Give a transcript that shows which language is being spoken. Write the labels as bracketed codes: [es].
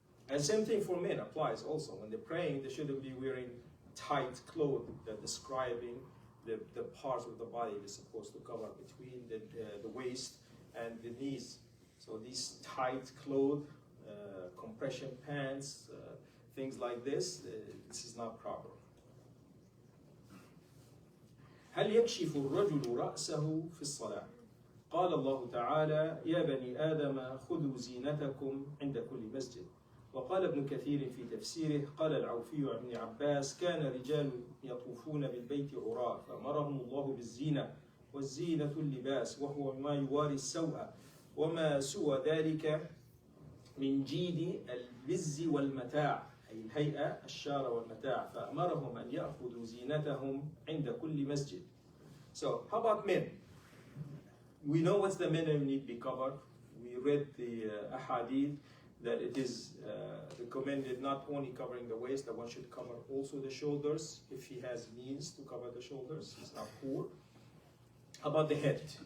[en] And same thing for men applies also. When they're praying, they shouldn't be wearing tight clothes that describing the parts of the body they're supposed to cover between the waist and the knees. So these tight clothes, compression pants, things like this is not proper. [ar] هل يكشف الرجل رأسه في الصلاة؟ قال الله تعالى يا بني آدم خذوا زينتكم عند كل مسجد. وقال ابن كثير في تفسيره قال العوفي عن ابن عباس كان رجال يطوفون بالبيت عراة فأمرهم الله بالزينة والزينة اللباس وهو ما يواري السوء وما سوى ذلك من جيد البز والمتاع أي الهيئة الشارة والمتاع فأمرهم أن يأخذوا زينتهم عند كل مسجد. [en] So how about men? We know what's the minimum need be covered. We read the ahadith that it is recommended not only covering the waist, that one should cover also the shoulders if he has means to cover the shoulders, he's not poor. How about the head?